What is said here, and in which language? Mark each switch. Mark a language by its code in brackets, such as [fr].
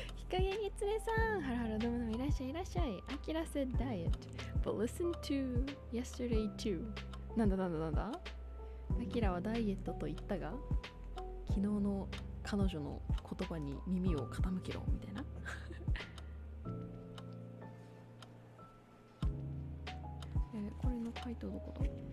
[ja] 日陰につれさん、ハロハロどうもいらっしゃいいらっしゃい。 [en] Akira said diet, but listen to yesterday too. [ja] なんだAkira はダイエットと言ったが、昨日の彼女の言葉に耳を傾けろみたいな。これの回答どこだ？